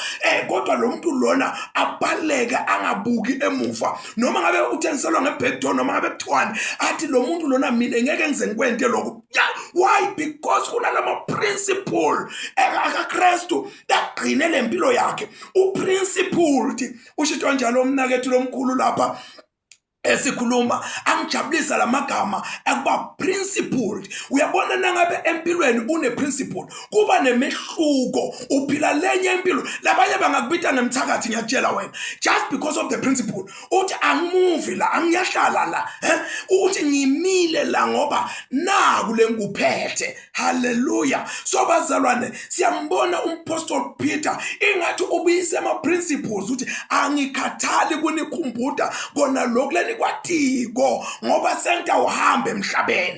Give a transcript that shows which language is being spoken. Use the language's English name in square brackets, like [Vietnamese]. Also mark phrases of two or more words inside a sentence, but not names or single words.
[North Ndebele] Kodwa lo muntu lona abaleka angabuki emuva noma ngabe uthengiselwa ngeBeddo noma ngabe kuthwani athi lo muntu lona mina ngeke ngize ngikwente lokho. [English] Why? [North Ndebele] Because kunalama principle akaKristu agcine lempilo yakhe uprincipled. Ushito njalo umnakethu lomkhulu lapha esikhuluma angijabulisa lamagama akuba principled. Uyabona nangabe empilweni une principle kuba nemehluko uphila lenye impilo labanye bangakubita ngemthakathi ngiyatshela wena [English] just because of the principle [North Ndebele] uthi angimove la angiyahlala la ukuthi ngimile la ngoba naku lenguphethe. Hallelujah. So bazalwane siyambona umpostoli Peter ingathi ubuyise ama principles ukuthi angikhathali kunikhumbuda kona lokhu leni kwatiko ngoba sengitawuhamba emhlabeni.